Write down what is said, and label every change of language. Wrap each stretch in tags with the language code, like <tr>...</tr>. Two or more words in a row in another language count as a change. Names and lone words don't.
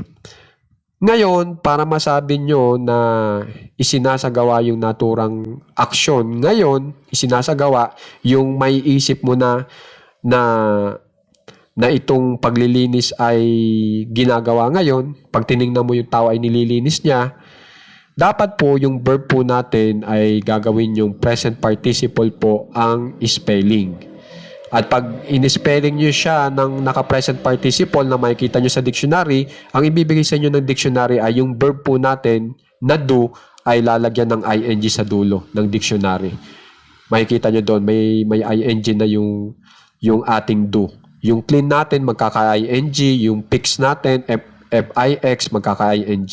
<tl>Ngayon, para masabi nyo na isinasagawa yung naturang aksyon, ngayon, isinasagawa yung may isip mo na itong paglilinis ay ginagawa ngayon, pag tinignan mo yung tao ay nililinis niya, dapat po yung verb po natin ay gagawin yung</tl> <en>present participle</en> <tl>po ang spelling. At pag in-spelling nyo siya ng naka-</tl> <en>present participle</en> <tl>na makikita nyo sa dictionary, ang ibibigay sa inyo ng dictionary ay yung verb po natin na do ay lalagyan ng ing sa dulo ng dictionary. Makikita nyo doon, may ing na yung ating do. Yung clean natin, magkaka-ing. Yung fix natin, fix, magkaka-ing.</tl>